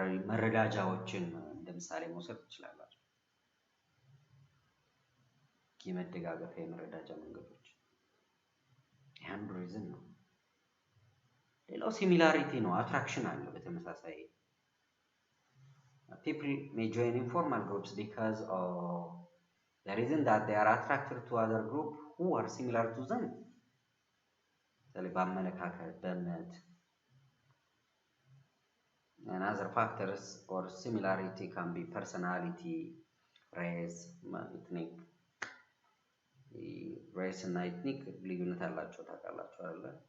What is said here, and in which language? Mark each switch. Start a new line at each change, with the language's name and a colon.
Amharic: መረዳጃዎችን እንደምሳሌ መውሰድ ትችላላችሁ። የመደጋገፍ የመረዳጃ መንገዶች አንዱ ሪዝን ነው። ሌላው ሲሚላሪቲ ነው፣ አትራክሽን አለ። በተመሳሳይ
English: people may join informal groups because of the reason that they are attracted to other group who are similar to them.
Amharic: በአመለካከት፣ በእምነት
English: and other factors or similarity can be personality, race, ethnic.
Amharic: ሬስ እና ኢትኒክ ልዩነት አላቸው ታውቃላችሁ አይደለ?